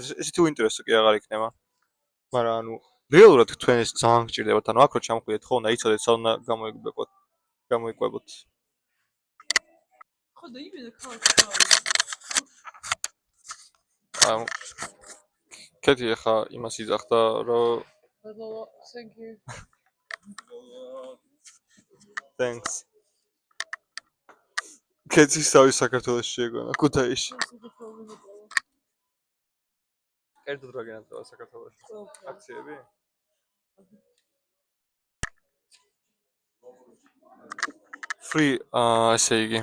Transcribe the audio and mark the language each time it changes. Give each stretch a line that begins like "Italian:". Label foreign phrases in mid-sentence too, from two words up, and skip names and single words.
Georgian: ესეთი უინტერესო კი აღარ იქნება. მაგრამ ანუ რეალურად თქვენ ეს ძალიან გჭირდებათ. ანუ აქ რო ჩამხვიდეთ ხო უნდა იცოდეთ სად უნდა გამოიკვებოთ. ხო და იმენა ქალაქში. ანუ კეთი ახლა იმას იძახდა რომ
English: Thank you. Thanks.
Georgian: კეთი სავი საქართველოში შეგონა ქუთაისში. კერძოდ რა გენატრა საქართველოში? აქციები? Free ესე იგი.